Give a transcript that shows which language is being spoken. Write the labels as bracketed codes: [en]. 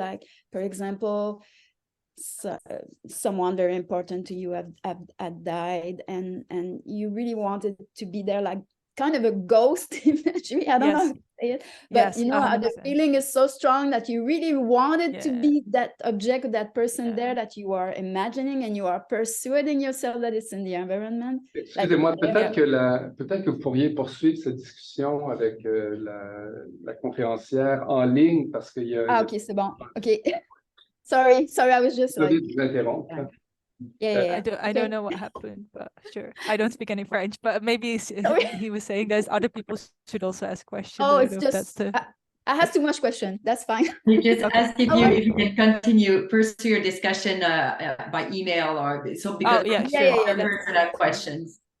[en] Like, for example, someone very important to you had died, and you really wanted to be there, like kind of a ghost imagery. I don't know how to say it, but you know, the feeling is so strong that you really wanted to be that object, that person there that you are imagining, and you are persuading yourself that it's in the environment. [fr] Excusez-moi, peut-être que vous pourriez poursuivre cette discussion avec la conférencière en ligne, parce qu'il y a... [en] ok, [fr] c'est bon. [en] Ok. Sorry, I was just like... I don't know what happened, but sure. I don't speak any French, but maybe he was saying there's other people should also ask questions. Oh, it's just... I have too much question. That's fine. You just ask if you can continue pursue your discussion by email or so, because other person have questions.